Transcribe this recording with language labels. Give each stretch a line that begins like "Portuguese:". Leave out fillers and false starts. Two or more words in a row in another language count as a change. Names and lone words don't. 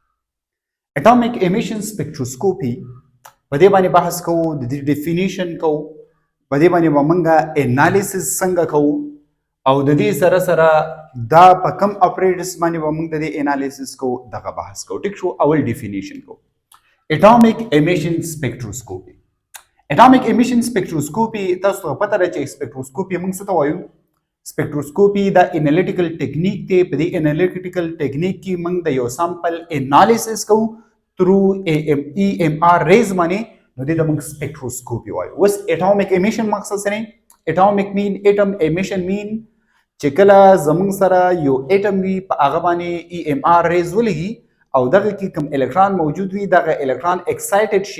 English: atomic emission spectroscopy
Pashto: په دې باندې بحث کوو، د دې ډیفینیشن کوو، په دې باندې به موږ انالیسس څنګه کوو او د دې سره سره دا په کم اپریټس باندې به موږ د دې انالیسس کوو، دغه بحث کوو. ټیک شو. اول ډیفینیشن کوو.
English: Atomic emission spectroscopy. Atomic emission spectroscopy
Pashto: تاسو ته پته ده چې سپیکټروسکوپي موږ څه ته وایو؟ سپیکټروسکوپي دا
English: analytical technique
Pashto: دی. په دې
English: analytical technique
Pashto: کې موږ د یو سامپل انالیسس کوو
English: through EMR rays
Pashto: باندې، نو دې ته موږ سپیکټروسکوپي وایو. اوس
English: atomic emission
Pashto: مقصد څه دی؟
English: atomic means atom, emission means
Pashto: چې کله زموږ سره یو اټم وي په هغه باندې
English: EMR rays
Pashto: ولګي او دغه کې کوم الکترون موجود وي، دغه الکترون اکسایټډ شي.